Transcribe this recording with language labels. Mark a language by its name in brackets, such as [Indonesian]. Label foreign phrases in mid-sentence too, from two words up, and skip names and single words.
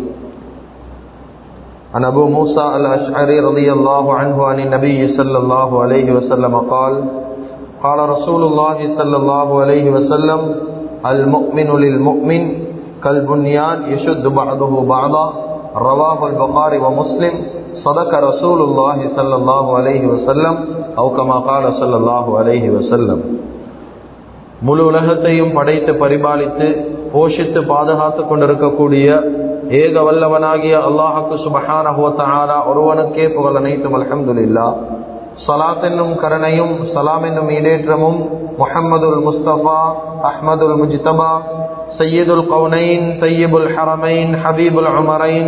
[Arabic] عن أبو موسى الأشعري رضي الله عنه عن النبي صلى الله عليه وسلم قال قال رسول الله صلى الله عليه وسلم المؤمن للمؤمن كالبنيان يشد بعضه بعضا رواه البخاري ومسلم صدق رسول الله صلى الله عليه وسلم أو كما قال صلى الله عليه وسلم. [Tamil] முழு உலகத்தையும் படைத்து பரிபாலித்து போஷித்து பாதுகாத்து கொண்டிருக்கக்கூடிய ஏக வல்லவனாகிய அல்லாஹ்வுக்கு [Arabic] سبحانه وتعالى [Tamil] ஒருவனுக்கே புகழ் அனைத்தும் அல்ஹம்துலில்லாஹ். ஸலாத் என்னும் கருணையும் ஸலாம் என்னும் ஈடேற்றமும் [Arabic] محمد المصطفى أحمد المجتبى سيد الكونين طيب الحرمين حبيب العمرين